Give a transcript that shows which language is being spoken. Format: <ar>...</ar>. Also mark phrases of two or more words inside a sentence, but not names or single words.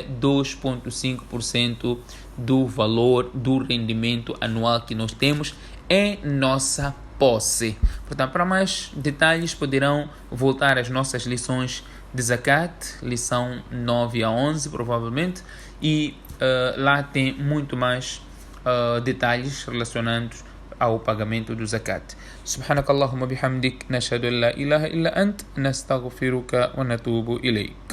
<pt>2,5% do valor do rendimento anual que nós temos em nossa posse. Portanto, para mais detalhes poderão voltar às nossas lições de zakat, lição 9 a 11 provavelmente, e lá tem muito mais detalhes relacionados ao pagamento do zakat.</pt> <ar>سبحانك اللهم بحمدك نشهد أن لا إله إلا أنت نستغفرك ونتوب إليك.</ar>